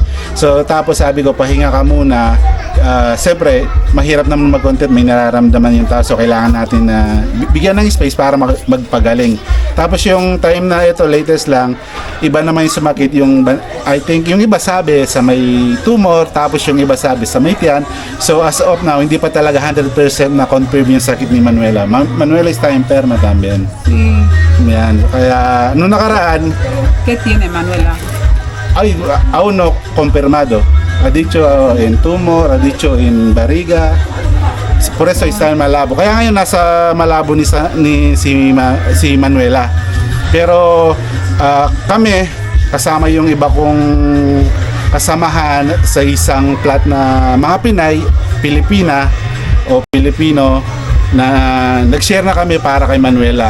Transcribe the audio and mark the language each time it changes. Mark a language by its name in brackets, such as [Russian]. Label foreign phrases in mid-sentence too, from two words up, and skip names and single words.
[Filipino] So tapos sabi ko, pahinga ka muna. Siyempre, mahirap naman mag-content, may nararamdaman yung tao, so kailangan natin na bigyan ng space para magpagaling. Tapos yung time na ito, latest lang, iba naman yung sumakit, [English] I think [Filipino] yung iba sabi sa may tumor, tapos yung iba sabi sa may tiyan. [English] So as of now, [Filipino] hindi pa talaga 100% na confirm yung sakit ni Manuela. [Spanish] Manuela está enferma también. Sí. [Filipino] Yan, kaya nung nakaraan, [Spanish] ¿Qué tiene Manuela? ay, aún no confirmado. Ha dicho en tumor, ha dicho en barriga. Por eso está en Malabo. [Filipino] Kaya ngayon nasa Malabo si Manuela. Pero kami, kasama yung iba kong kasamahan sa isang plat na mga Pinay, Pilipina o Pilipino, na nag-share na kami para kay Manuela.